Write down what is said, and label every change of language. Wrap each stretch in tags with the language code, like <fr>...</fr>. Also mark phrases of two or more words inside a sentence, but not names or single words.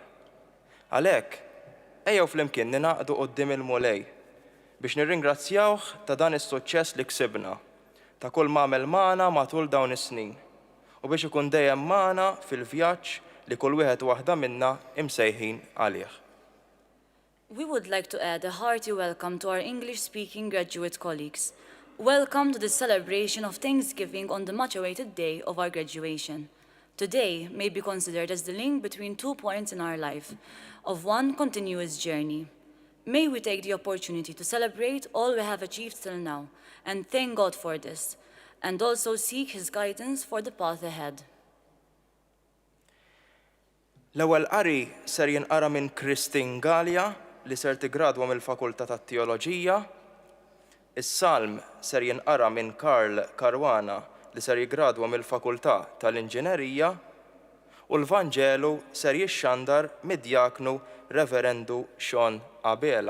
<mt>Għalhekk, ejjew flimkien ninaqdu quddiem il-Mulej biex nirringrazzjawh ta' dan is-suċċess li ksibna, ta' kull m'għamel magħna matul dawn is-snin u biex ikun dejjem magħna fil-vjaġġ li kull wieħed waħda minna imsejħin għalih.</mt> <en>We would like to add a hearty welcome to our English-speaking graduate colleagues. Welcome to the celebration of Thanksgiving on the much-awaited day of our graduation. Today may be considered as the link between 2 points in our life, of one continuous journey. May we take the opportunity to celebrate all we have achieved till now, and thank God for this, and also seek His guidance for the path ahead.</en> <mt>L-ewwel qari ser jinqara minn Christine Gallia li ser tigradwa mill-Fakultà tat-Teoloġija, is-Salm ser jinqara minn Karl Karwana li ser jigradwa mill-Fakultà tal-Inġinerija u l-Vanġelu ser jixxandar mid-Djaknu Reverendu Sean Abela.</mt>